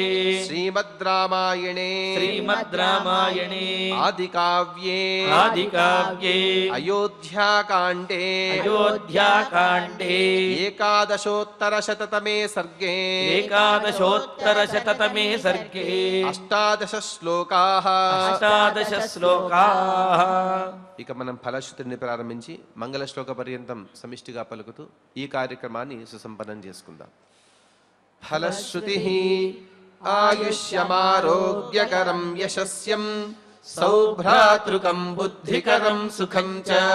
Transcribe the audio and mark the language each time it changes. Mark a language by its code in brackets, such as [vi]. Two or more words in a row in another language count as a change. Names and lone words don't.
[sa] श्रीमद् रामायणे श्रीमद् रामायणे आदिकाव्ये आदिकाव्ये अयोध्याकाण्डे अयोध्याकाण्डे एकादशोत्तरशततमे सर्गे एकादशोत्तरशततमे सर्गे 18 శ్లోకాः 18 శ్లోకాः [te] ఇక మనం ఫలశ్రుతిని ప్రారంభించి మంగళ శ్లోక పర్యంతం సమిష్టిగా పలుకుతూ ఈ కార్యక్రమాన్ని సుసంపన్నం చేసుకుందాం. [sa] ఫలశ్రుతిః ఆయుష్యమారోగ్యకరం యశస్యం సౌభ్రాతృకం బుద్ధికరం సుఖం చ